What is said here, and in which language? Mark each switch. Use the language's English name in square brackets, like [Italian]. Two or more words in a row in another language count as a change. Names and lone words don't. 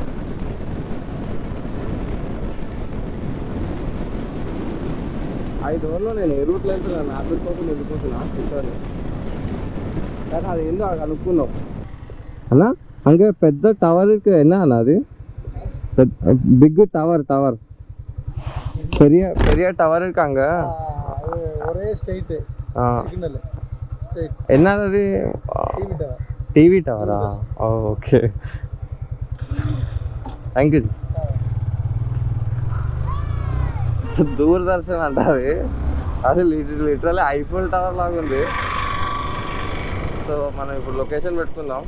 [Telugu] ఐదు నేను ఏ రూట్లో వెళ్తున్నాను, మ్యాప్ కోసం వెళ్ళిపోతున్నా కూర్చొని. కానీ అది ఏందో కనుక్కున్నాం అన్నా. అంకే పెద్ద టవర్ [Tamil] என்ன அண்ணா அது? [English] big tower [Tamil] பெரிய டவர் இருக்காங்க. ஒரே ஸ்ட்ரைட் சிக்னல் ஸ்ட்ரைட். என்னது அது? [Telugu] టీవీ టవరా? ఓకే, [English] thank you. [Telugu] దూరదర్శన్ అంటారు. అసలు లిటరల్లీ ఐఫిల్ టవర్ లాగా ఉంది. సో మనం ఇప్పుడు లొకేషన్ పెట్టుకుందాం.